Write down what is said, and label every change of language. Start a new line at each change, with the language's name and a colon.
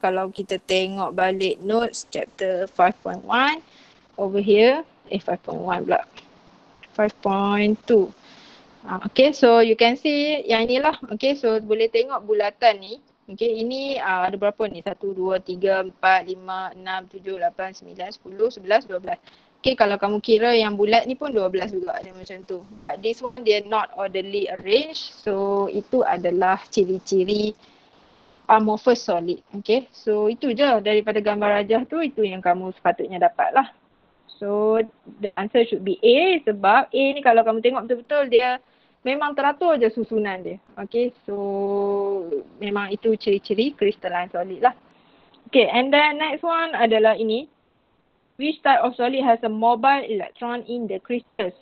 Malay: Kalau kita tengok balik notes chapter 5.1
English: over here.
Malay: 5.1 pula. 5.2.
English: Okay, so you can see
Malay: yang inilah.
English: Okay, so
Malay: boleh tengok bulatan ni. Okay, ini ada berapa ni? 1, 2, 3, 4, 5, 6, 7, 8, 9, 10, 11, 12. Okay, kalau kamu kira yang bulat ni pun 12 juga ada macam tu.
English: But this one dia not orderly arranged.
Malay: So itu adalah ciri-ciri amorphous solid. Okay, so itu je daripada gambar rajah tu, itu yang kamu sepatutnya dapat lah.
English: So the answer should be A,
Malay: sebab A ni kalau kamu tengok betul-betul dia memang teratur je susunan dia. Okay, so memang itu ciri-ciri crystalline solid lah.
English: Okay, and then next one
Malay: adalah ini.
English: Which type of solid has a mobile electron in the crystal?